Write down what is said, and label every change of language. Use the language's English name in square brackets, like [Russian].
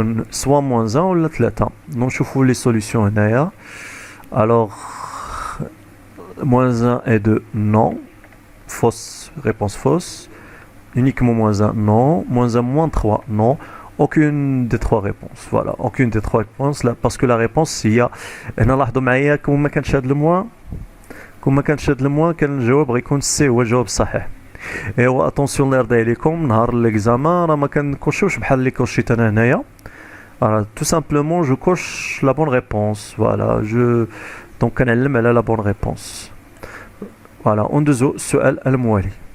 [French] Soit moins 1 ou 3. Donc, je trouve les solutions هنايا. Alors, moins 1 et 2, non. Fausse, réponse fausse. Uniquement moins 1, non. Moins 1, moins 3, non. Aucune des trois réponses. Voilà, aucune des trois réponses. Là, parce que la réponse, c'est il y a. [Arabic] نلاحظوا معايا كون ما كانش هذا الموان كون ما كانش هذا الموان كان الجواب غيكون سي هو الجواب الصحيح. ايوا اتونسيون الله يرضي عليكم نهار ليكزامان راه ما كنكوشوش بحال اللي كوشيت انا هنايا. [French] Alors, tout simplement, je coche la bonne réponse. Voilà, donc [Arabic] كنعلم على [French] la bonne réponse. Voilà, on [Arabic] ندوزو السؤال الموالي.